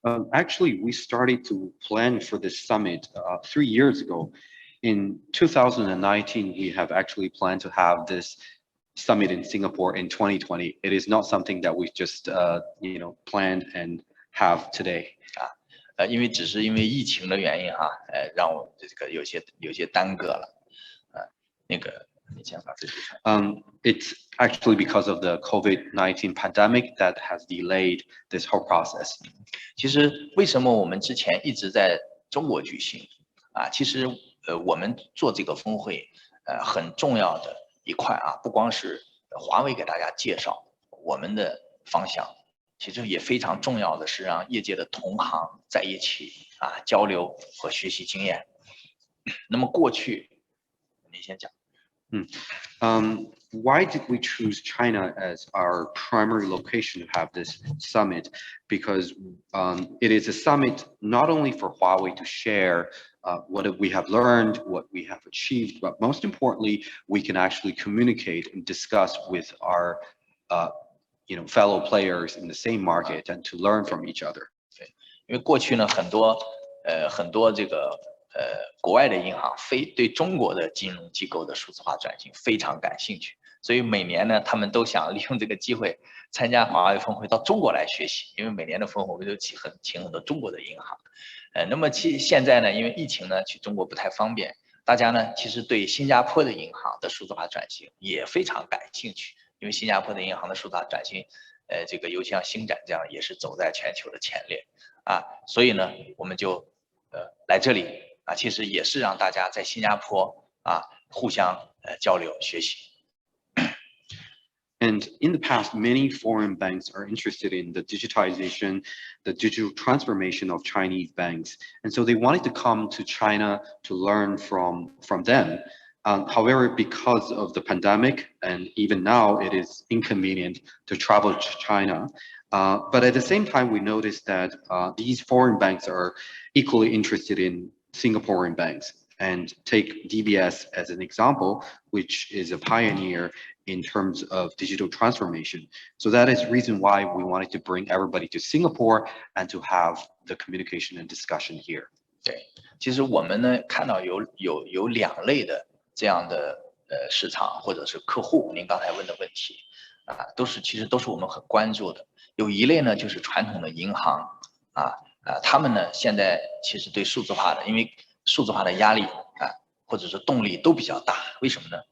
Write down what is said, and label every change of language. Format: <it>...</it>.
<en>Actually, we started to plan for this summit 3 years ago. In 2019, we have actually planned to have this summit in Singapore in 2020. It is not something that we just planned and have today.</en> <zh>因为只是因为疫情的原因哈，让我这个有些耽搁了，那个你先把这句说。</zh> <en>It's actually because of the COVID-19 pandemic that has delayed this whole process.</en> <zh>其实为什么我们之前一直在中国举行啊？其实我们做这个峰会，很重要的一块啊，不光是华为给大家介绍我们的方向，其实也非常重要的是让业界的同行在一起啊交流和学习经验。那么过去，你先讲。</zh> <en>Why did we choose China as our primary location to have this summit? Because it is a summit not only for Huawei to share what we have learned, what we have achieved, but most importantly, we can actually communicate and discuss with our fellow players in the same market and to learn from each other.</en> <zh>因为过去呢，很多这个国外的银行对中国的金融机构的数字化转型非常感兴趣，所以每年呢，他们都想利用这个机会参加华为峰会到中国来学习，因为每年的峰会我们都请很多中国的银行。那么现在呢，因为疫情呢，去中国不太方便，大家呢其实对新加坡的银行的数字化转型也非常感兴趣，因为新加坡的银行的数字化转型，这个尤其像星展这样也是走在全球的前列啊，所以呢，我们就来这里。其实也是让大家在新加坡互相交流学习。</zh> <en>And in the past, many foreign banks are interested in the digitization, the digital transformation of Chinese banks. And so they wanted to come to China to learn from them. However, because of the pandemic, and even now it is inconvenient to travel to China. But at the same time, we noticed that these foreign banks are equally interested in Singaporean banks, and take DBS as an example, which is a pioneer in terms of digital transformation. So that is the reason why we wanted to bring everybody to Singapore and to have the communication and discussion here.</en> <zh>对，其实我们呢看到有两类的这样的市场或者是客户，您刚才问的问题其实都是我们很关注的。有一类呢就是传统的银行他们呢现在其实对数字化的，因为数字化的压力或者是动力都比较大。为什么呢？</zh>